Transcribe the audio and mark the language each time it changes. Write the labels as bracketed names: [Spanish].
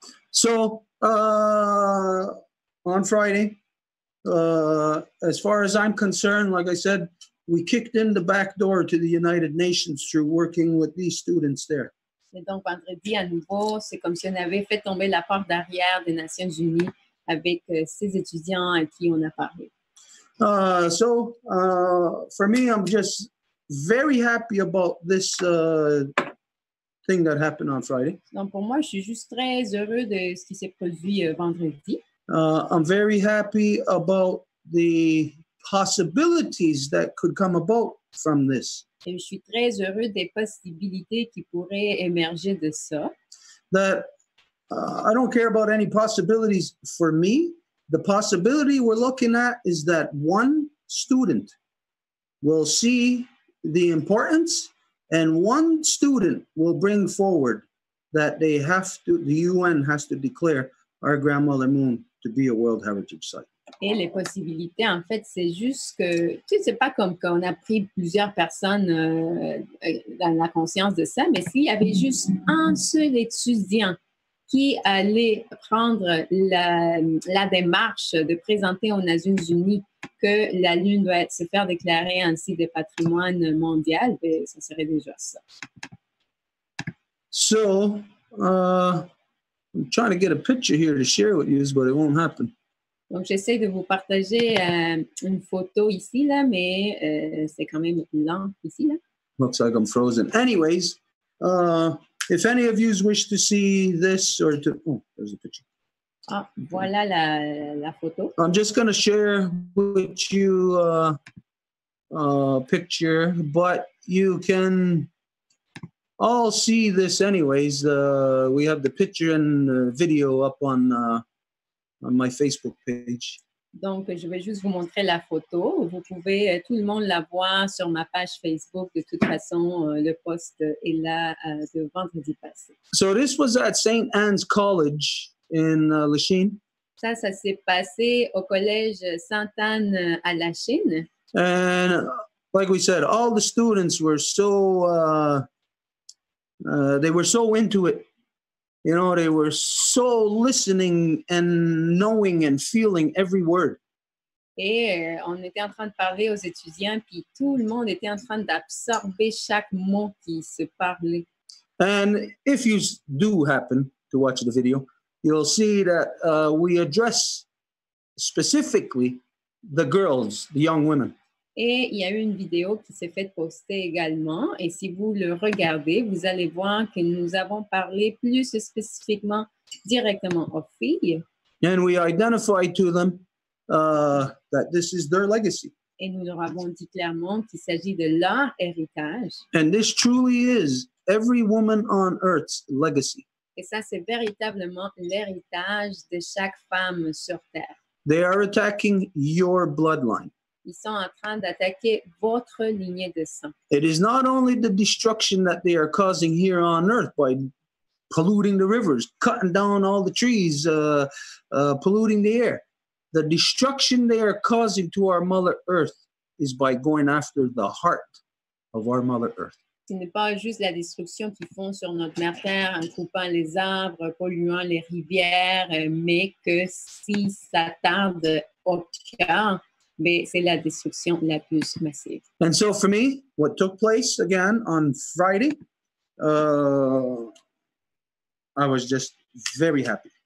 [English] So, on Friday, as far as I'm concerned, like I said, we kicked in the back door to the United Nations through working with these students there. [French] Et donc, vendredi, à nouveau, c'est comme si on avait fait tomber la porte d'arrière des Nations Unies avec ces étudiants à qui on a parlé. [English] So, for me, I'm just very happy about this thing that happened on Friday. [French] Donc, pour moi, je suis juste très heureux de ce qui s'est produit vendredi. [English] I'm very happy about the possibilities that could come about from this. [French] Et je suis très heureux des possibilités qui pourraient émerger de ça. [English] That I don't care about any possibilities for me. The possibility we're looking at is that one student will see the importance, and one student will bring forward that they have to, the UN has to declare our grandmother Moon to be a World Heritage Site. [French] Et les possibilités, en fait, c'est juste que, tu sais, c'est pas comme qu'on a pris plusieurs personnes dans la conscience de ça, mais s'il y avait juste un seul étudiant qui allait prendre la démarche de présenter aux Nations Unies que la Lune doit se faire déclarer un site de patrimoine mondial, ben, ça serait déjà ça. [English] So, I'm trying to get a picture here to share with you, but it won't happen. [French] Donc, j'essaie de vous partager une photo ici, là, mais c'est quand même lent ici, là. [English] Looks like I'm frozen. Anyways, if any of you wish to see this or to... Oh, there's a picture. [French] Ah, voilà la photo. [English] I'm just going to share with you a picture, but you can all see this anyways. We have the picture and video up on my Facebook page. [French] Donc, je vais juste vous montrer la photo. Vous pouvez, tout le monde la voir sur ma page Facebook. De toute façon, le post est là de vendredi passé. [English] So this was at St. Anne's College in Lachine. [French] Ça s'est passé au collège Sainte-Anne à Lachine. [English] And like we said, all the students were so, they were so into it. You know, they were so listening and knowing and feeling every word. [French] Et on était en train de parler aux étudiants, puis tout le monde était en train d'absorber chaque mot qui se parlait. [English] And if you do happen to watch the video, you'll see that we address specifically the girls, the young women. [French] Et il y a eu une vidéo qui s'est faite poster également. Et si vous le regardez, vous allez voir que nous avons parlé plus spécifiquement directement aux filles. [English] And we identified to them that this is their legacy. [French] Et nous leur avons dit clairement qu'il s'agit de leur héritage. [English] And this truly is every woman on earth's legacy. [French] Et ça, c'est véritablement l'héritage de chaque femme sur Terre. [English] They are attacking your bloodline. [French] Ils sont en train d'attaquer votre lignée de sang. [English] It is not only the destruction that they are causing here on earth by polluting the rivers, cutting down all the trees, polluting the air. the destruction they are causing to our Mother Earth is by going after the heart of our Mother Earth. [French] Ce n'est pas juste la destruction qu'ils font sur notre mère Terre en coupant les arbres, polluant les rivières, mais que si ça tarde au cœur, mais c'est la destruction la plus massive. [English] And so for me, what took place again on Friday, I was just very happy.